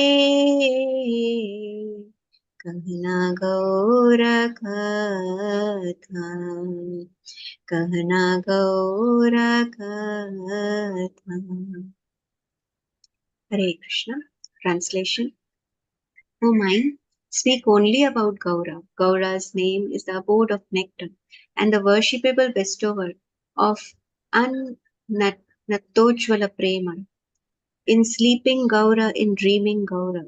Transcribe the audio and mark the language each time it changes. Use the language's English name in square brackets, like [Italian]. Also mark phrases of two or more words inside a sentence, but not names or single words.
[Hindi] कहना गौर कथा कहना गौर कथा. [English] Hare Krishna. Translation. O mind, speak only about Gaura. Gaura's name is the abode of nectar and the worshipable bestower of Nattojvala Prema. In sleeping Gaura, in dreaming Gaura.